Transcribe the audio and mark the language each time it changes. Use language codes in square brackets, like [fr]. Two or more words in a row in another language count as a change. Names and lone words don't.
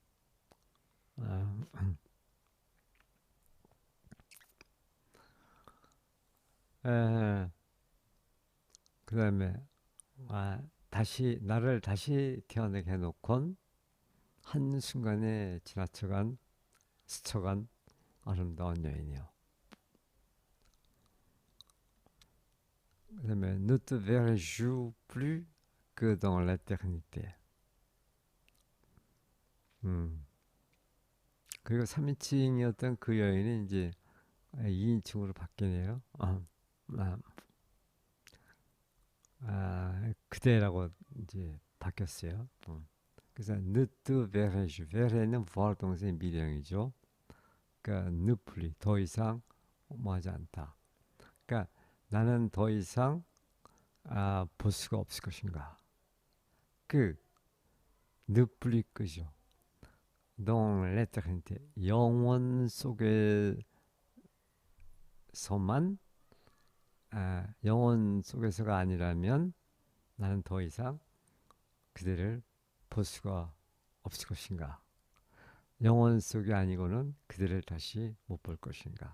[ko] 아, 그다음에 다시 나를 다시 태어나게 해놓곤 한 순간에 지나쳐간 스쳐간 아름다운 여인이요. [fr] 그다음에 ne te verrai-je plus que dans l'éternité. 음. [ko] 그리고 3인칭이었던 그 여인이 이제 2인칭으로 바뀌네요. 아, 그대라고 이제 바뀌었어요. [fr] 그래서 ne te verrai-je, verrai 는 voir [ko] 동사의 미령이죠. [fr] 그러니까 ne plus, [ko] 더 이상 뭐 하지 않다. 그러니까 나는 더 이상 볼 수가 없을 것인가. 그 [fr] ne plus [ko] 그죠. [fr] dans l'éternité, [ko] 영원 속에서만, 영원 속에서가 아니라면 나는 더 이상 그대를 볼 수가 없을 것인가. 영원 속이 아니고는 그대를 다시 못 볼 것인가.